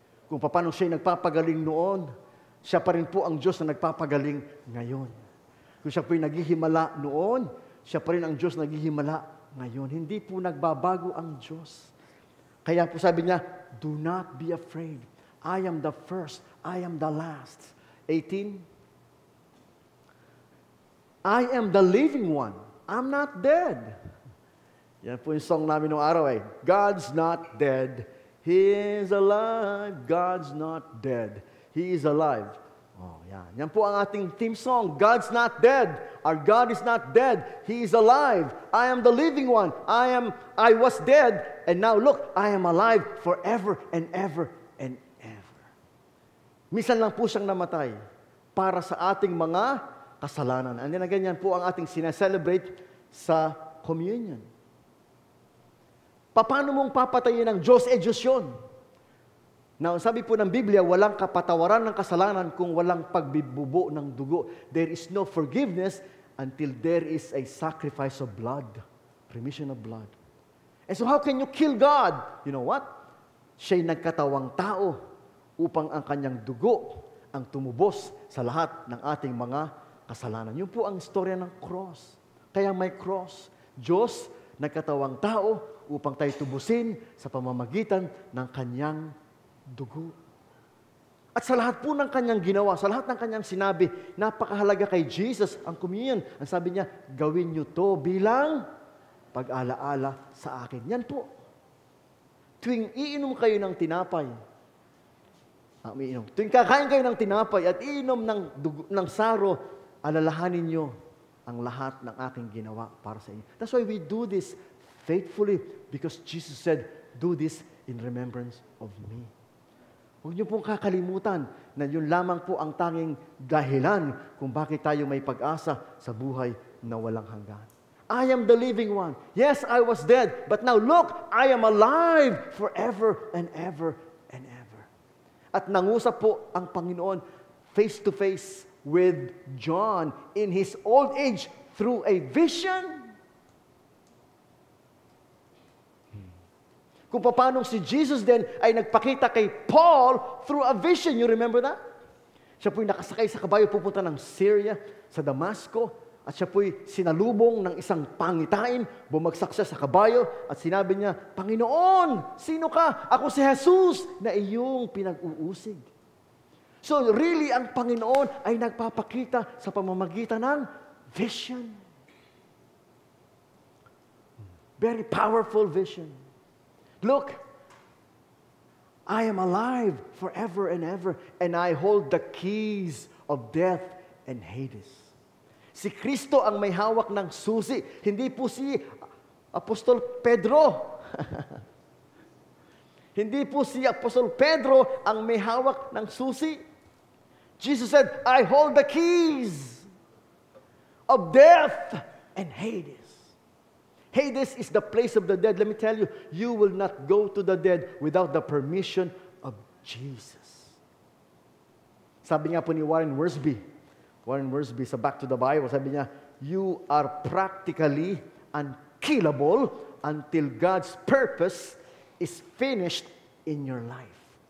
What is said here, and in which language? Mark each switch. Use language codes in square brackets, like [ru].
[tl] Kung paano siya nagpapagaling noon, siya pa rin po ang Diyos na nagpapagaling ngayon. Kung siya po naghihimala noon, siya pa rin ang Diyos na naghihimala ngayon. Hindi po nagbabago ang Diyos. Kaya po sabi niya, [en] do not be afraid. I am the first, I am the last. 18, I am the living one. I'm not dead. [tl] Yan po yung song namin noong araw eh. [en] God's not dead. He is alive. God's not dead. He is alive. Oh, yan. [tl] Yan po ang ating theme song. [en] God's not dead. Our God is not dead. He is alive. I am the living one. I was dead, and now look, I am alive forever and ever and ever. [tl] Minsan lang po siyang namatay para sa ating mga kasalanan. And then ganyan po ang ating sineselebrate sa communion. Paano mong papatayin ng Diyos? Diyos yun. Now, sabi po ng Biblia, walang kapatawaran ng kasalanan kung walang pagbibubo ng dugo. [en] There is no forgiveness until there is a sacrifice of blood. Remission of blood. And so how can you kill God? You know what? [tl] Siya'y nagkatawang tao upang ang kanyang dugo ang tumubos sa lahat ng ating mga kasalanan. Yun po ang istorya ng cross. Kaya may cross. Diyos, nagkatawang tao upang tayo tubusin sa pamamagitan ng kanyang dugo. At sa lahat po ng kanyang ginawa, sa lahat ng kanyang sinabi, napakahalaga kay Jesus ang communion. Ang sabi niya, gawin niyo to bilang pag-alaala sa akin. Yan po. Tuwing iinom kayo ng tinapay, tuwing kakain kayo ng tinapay at iinom ng saro, alalahanin niyo ang lahat ng aking ginawa para sa inyo. [en] That's why we do this faithfully, because Jesus said, do this in remembrance of me. [tl] Huwag niyo pong kakalimutan na yun lamang po ang tanging dahilan kung bakit tayo may pag-asa sa buhay na walang hanggan. [en] I am the living one. Yes, I was dead, but now look, I am alive forever and ever and ever. [tl] At nangusap po ang Panginoon [en] face to face with John in his old age through a vision. [tl] Kung paano si Jesus din ay nagpakita kay Paul [en] through a vision. You remember that? [tl] Siya po'y nakasakay sa kabayo pupunta ng Syria, sa Damasco, at siya po'y sinalubong ng isang pangitain, bumagsak siya sa kabayo, at sinabi niya, Panginoon, sino ka? Ako si Jesus na iyong pinag-uusig. So really, ang Panginoon ay nagpapakita sa pamamagitan ng vision. [en] Very powerful vision. Look, I am alive forever and ever, and I hold the keys of death and Hades. [tl] Si Kristo ang may hawak ng susi, hindi po si Apostol Pedro. Hindi po si Apostol Pedro ang may hawak ng susi. [en] Jesus said, I hold the keys of death and Hades. Hades is the place of the dead. Let me tell you, you will not go to the dead without the permission of Jesus. [tl] Sabi nga po ni Warren Wiersbe sa Back to the Bible, sabi niya, [en] you are practically unkillable until God's purpose is finished in your life.